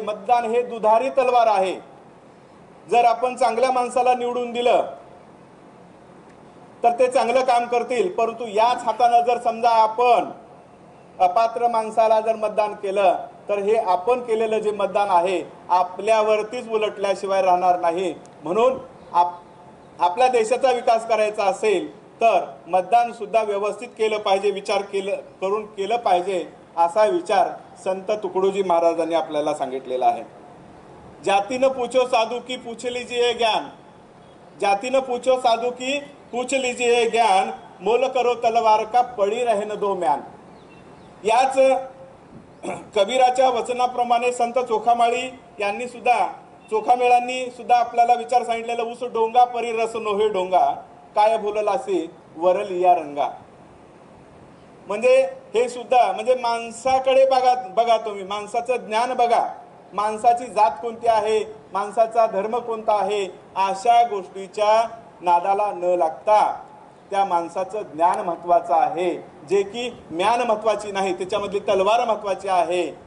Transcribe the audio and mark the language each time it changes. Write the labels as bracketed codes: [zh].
[mr] मतदान हे दुधारी तलवार आहे. जर आपण चांगल्या माणसाला निवडून दिलं तर ते चांगलं काम करतील, परंतु याच हाताने जर समजा आपण अपात्र माणसाला जर मतदान केलं तर हे आपण केलेलं जे मतदान आहे आपल्यावरतीच उलटल्याशिवाय राहणार नाही. म्हणून आपल्या देशाचा विकास करायचा असेल तर मतदान सुद्धा व्यवस्थित केलं पाहिजे, विचार करून केलं पाहिजे. असा विचार संत तुकडोजी महाराजांनी आपल्याला सांगितलेला आहे. [hi] जाति न पूछो साधु की पूछ लीजिए ज्ञान, जाति न पूछो साधु की पूछ लीजिए ज्ञान, मोल करो तलवार का पड़ी रहे न दो म्यान. [mr] याच कबीराच्या वचनाप्रमाणे संत चोखामाळी यांनी सुद्धा, चोखामेळांनी सुद्धा आपल्याला विचार सांगितलेला. उस डोंगा परी रस नोहे डोंगा, काय बोललासी वरलिया रंगा. म्हणजे हे सुद्धा म्हणजे माणसाकडे बघा तुम्ही, माणसाचं ज्ञान बघा, माणसाची जात कोणती आहे, माणसाचा धर्म कोणता आहे, अशा गोष्टीच्या नादाला न लागता त्या माणसाचं ज्ञान महत्वाचं आहे, जे की म्यान महत्वाची नाही, त्याच्यामधली तलवार महत्वाची आहे.